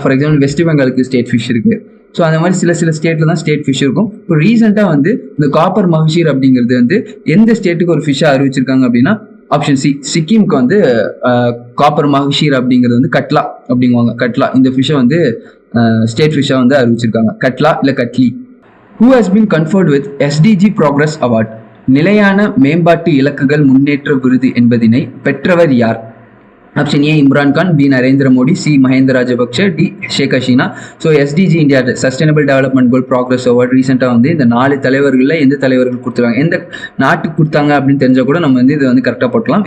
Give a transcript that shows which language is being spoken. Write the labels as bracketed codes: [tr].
[ta] For example west பெங்காலுக்கு state fish இருக்குது. So அந்த மாதிரி சில ஸ்டேட்டில் தான் ஸ்டேட் ஃபிஷ் இருக்கும். இப்போ ரீசெண்டாக வந்து இந்த காப்பர் மஹஷீர் அப்படிங்கிறது வந்து எந்த ஸ்டேட்டுக்கு ஒரு ஃபிஷ்ஷாக அறிவிச்சிருக்காங்க அப்படின்னா ஆப்ஷன் சி, சிக்கிம்க்கு வந்து காப்பர் மஹஷீர் அப்படிங்கிறது வந்து கட்லா அப்படிங்குவாங்க. கட்லா இந்த ஃபிஷ்ஷை வந்து ஸ்டேட் ஃபிஷ்ஷாக வந்து அறிவிச்சிருக்காங்க, கட்லா இல்லை katli. [en] Who has been conferred with SDG Progress Award? [ta] நிலையான மேம்பாட்டு இலக்குகள் முன்னேற்ற விருது என்பதினை பெற்றவர் யார்? Option A Imran Khan, B Narendra Modi, C Mahendra Rajapaksa, D Sheikh Hasina. So SDG India sustainable development goal progress award ரீசெண்டாக வந்து இந்த 4 தலைவர்களில் எந்த தலைவர்கள் கொடுத்துருக்காங்க, எந்த நாட்டுக்கு கொடுத்தாங்க அப்படின்னு தெரிஞ்சால் கூட நம்ம வந்து இதை வந்து கரெக்டாக போட்டலாம்.